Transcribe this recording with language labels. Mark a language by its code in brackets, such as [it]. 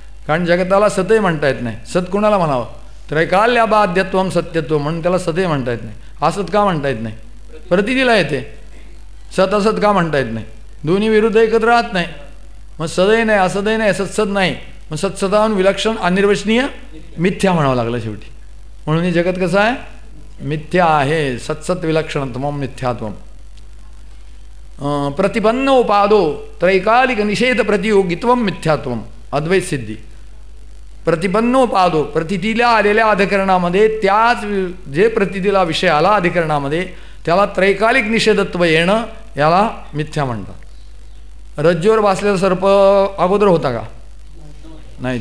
[mr] कारण जगताला सतही म्हणता येत नाही. सत कोणाला म्हणावं? त्रैकाल्याबाध्यत्वम सत्यत्व म्हणून त्याला सतही म्हणता येत नाही. असत का म्हणता येत नाही? प्रतिदिला येते. सत असत का म्हणता येत नाही? दोन्ही विरुद्ध एकत्र राहत नाही. मग सदही नाही, असदही नाही, सत्सत नाही. मग सत्सताहून विलक्षण अनिर्वचनीय मिथ्या म्हणावं लागलं शेवटी. म्हणून हे जगत कसं आहे? मिथ्या आहे. [sa] सत्सत विलक्षणत्वम मिथ्यात्वम. प्रतिपन्न उपादो त्रैकालिक निषेध प्रतियोगित्वम मिथ्यात्वम. [mr] अद्वैत सिद्धी. प्रतिपन्नोपादो प्रतितीला आलेल्या अधिकरणामध्ये त्याच जे प्रतितीला विषय आला अधिकरणामध्ये त्याला त्रैकालिक निषेधत्व येणं याला मिथ्या म्हणतात. रज्जूवर बसलेला सर्प अगोदर होता का? नाही.